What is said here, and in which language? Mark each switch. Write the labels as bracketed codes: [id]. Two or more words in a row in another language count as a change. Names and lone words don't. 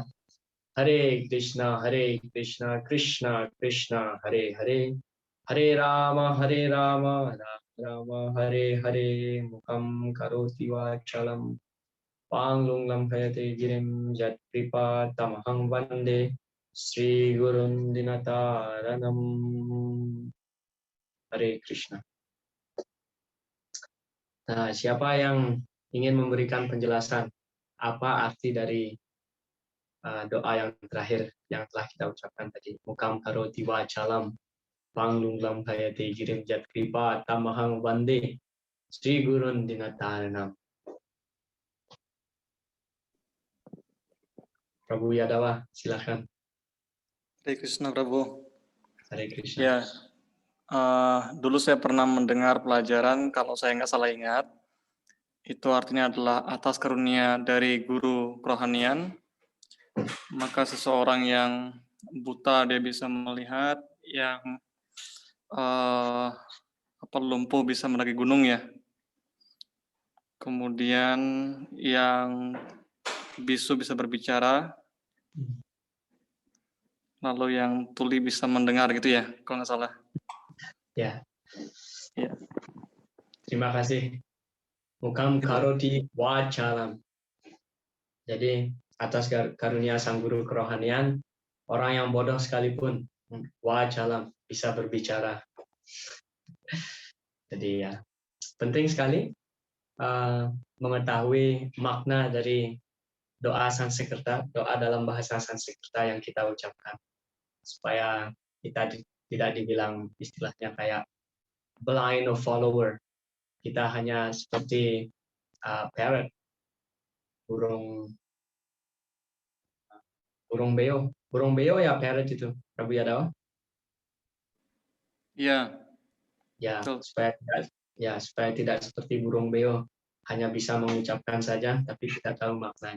[sa] Hare Krishna Krishna Krishna Hare Hare Hare Rama Rama Rama Hare Hare Mukam Karoti Vachalam Panglunglam Kayate Girim Jatpripa Tamahang Vande Sri Gurun Dinataranam. Hare Krishna. [id] Nah, siapa yang ingin memberikan penjelasan apa arti dari doa yang terakhir yang telah kita ucapkan tadi? [sa] Mukam karoti wacalam panglunglam kayate girim jat kripa tamahang vande Sri Gurun Dinataranam. [id] Prabu Yadawa, silakan. [sa] Hare Krishna Prabu. Hare Krishna. [id] Ya, dulu saya pernah mendengar pelajaran, kalau saya nggak salah ingat, itu artinya adalah atas karunia dari guru kerohanian, maka seseorang yang buta dia bisa melihat, yang lumpuh bisa mendaki gunung ya. Kemudian yang bisu bisa berbicara, lalu yang tuli bisa mendengar gitu ya, kalau nggak salah. Ya. Ya. Terima kasih. [sa] Mukam karoti wacalam. [id] Jadi atas karunia sang guru kerohanian, orang yang bodoh sekalipun wacalam bisa berbicara. Jadi ya penting sekali mengetahui makna dari doa Sanskerta, doa dalam bahasa Sanskerta yang kita ucapkan, supaya kita tidak dibilang istilahnya kayak [en] blind or follower. [id] Kita hanya seperti parrot, burung beo. Burung beo ya parrot itu, Prabu Yadawa? Iya. Ya, supaya tidak seperti burung beo, hanya bisa mengucapkan saja, tapi kita tahu maknanya.